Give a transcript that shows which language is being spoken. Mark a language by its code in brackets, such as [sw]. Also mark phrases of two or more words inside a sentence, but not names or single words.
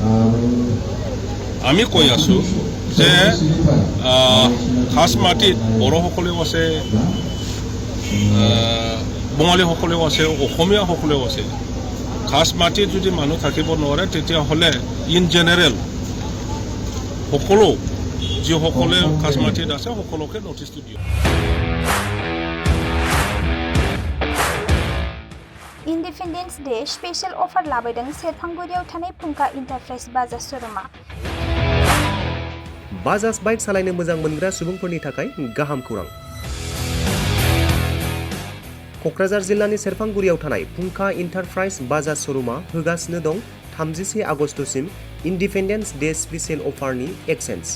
[as] আমি কৈ আছোঁ যে খাস মাটিত বড়োসকলেও আছে, বঙালীসকলেও আছে, অসমীয়াসকলেও আছে। খাস মাটিত যদি মানুহ থাকিব নোৱাৰে, তেতিয়াহ'লে [en] in general [as] সকলো যিসকলে খাস মাটিত আছে সকলোকে নটিচটো দিয়ক। [en] Independence Day special offer [brx] लाबोदों सेरफांगुरियाव थानाय फुंखा इन्टारप्राइज बाजाज श'रुमा। बाजाज बाइक सालायनो मोजां मोनग्रा सुबुंफोरनि थाखाय गाहाम खौरां। क'क्राझार जिल्लानि सेरफांगुरियाव थानाय फुंखा इन्टारप्राइज बाजाज श'रुमा होगासिनो दं 31 आगस्तसिम [en] Independence Day special offer exchange.